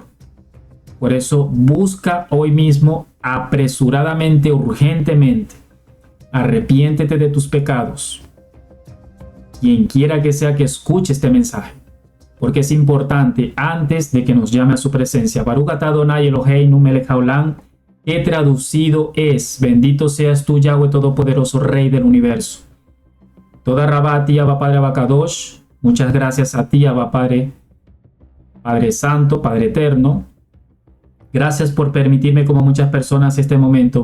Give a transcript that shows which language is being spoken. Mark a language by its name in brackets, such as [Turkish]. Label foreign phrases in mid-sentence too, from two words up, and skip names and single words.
[Spanish] Por eso busca hoy mismo, apresuradamente, urgentemente, arrepiéntete de tus pecados. Quien quiera que sea que escuche este mensaje, porque es importante antes de que nos llame a su presencia. [Hebrew] ברוך אתה אדוני אלוהינו מלך העולם, [Spanish] que traducido es: bendito seas tú, Yahweh Todopoderoso, Rey del universo. [Hebrew] תודה רבה [Spanish] a ti, Abba Padre Abacadosh. Muchas gracias a ti, Abba Padre, Padre Santo, Padre Eterno. Gracias por permitirme, como muchas personas, este momento.